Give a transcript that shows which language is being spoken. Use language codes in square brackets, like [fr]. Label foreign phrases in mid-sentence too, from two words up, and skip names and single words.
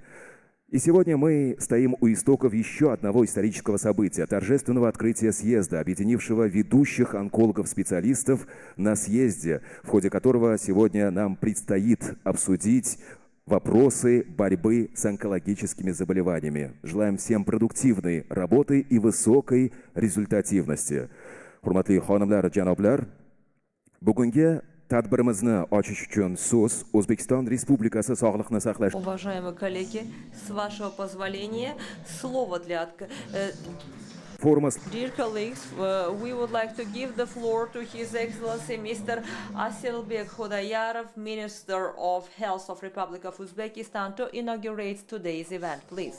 [ru] И сегодня мы стоим у истоков еще одного исторического события – торжественного открытия съезда, объединившего ведущих онкологов-специалистов на съезде, в ходе которого сегодня нам предстоит обсудить вопросы борьбы с онкологическими заболеваниями. Желаем всем продуктивной работы и высокой результативности. [uz] Hurmatli xonimlar, janoblar, bugungi tadbirimizni ochish uchun so'z O'zbekiston Respublikasi Sog'liqni saqlash [ru] Уважаемые коллеги, с вашего позволения, слово для [uz] forumi [en] Dear colleagues, we would like to give the floor to His Excellency Mr. Asilbek Khudayarov, Minister of Health of Republic of Uzbekistan, to inaugurate today's event, please.